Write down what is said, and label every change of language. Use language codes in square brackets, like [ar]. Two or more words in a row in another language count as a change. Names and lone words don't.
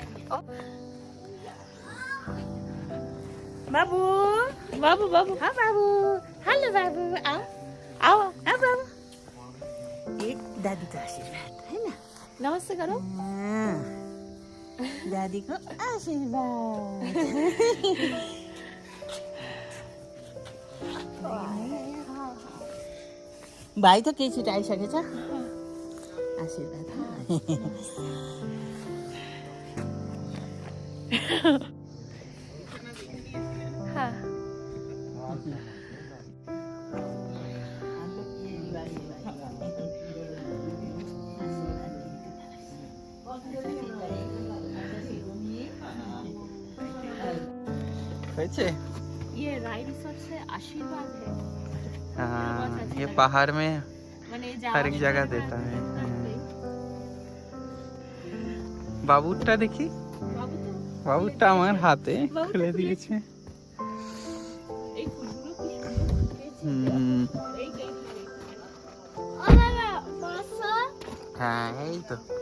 [bn] বাবু বাবু বাবু হ্যাঁ বাবু হ্যালো বাবু [hi] आओ आओ [bn] হ্যাঁ বাবু এই দাদি তো আশীর্বাদ তাই না নমস্তে করো [ne] দাদি को आशीर्वाद भाइ त केही छिटो आइसकेछ आशीर्वाद [bn] হ্যাঁ হয়েছে [hi] ये राय रिसोर्ट से आशीर्वाद है हाँ ये पहाड़ में [bn] মানে [hi] हर एक जगह देता है [bn] বাবুরটা দেখি বাবু তো বাবুরটা আমার হাতে খুলে দিয়েছে এই ফুলগুলো কি সুন্দর পেয়েছে হুম, এই ও বাবা বসো হ্যাঁ এই তো